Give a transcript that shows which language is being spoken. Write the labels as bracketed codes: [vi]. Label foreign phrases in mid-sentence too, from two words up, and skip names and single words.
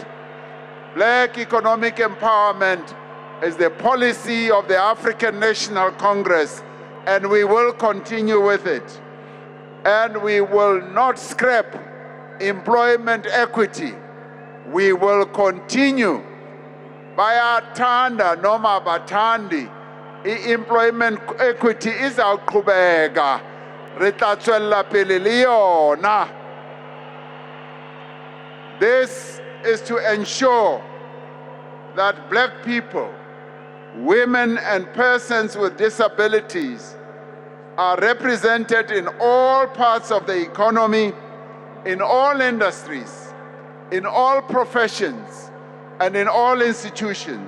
[en] Black economic empowerment is the policy of the African National Congress, and we will continue with it. And we will not scrap employment equity. We will continue. [zu] Bayathanda noma bathandi, [en] employment equity [zu] izawuqhubeka, [st] re tla tswella pele le yona. [en] This is to ensure that black people, women, and persons with disabilities are represented in all parts of the economy, in all industries, in all professions, and in all institutions.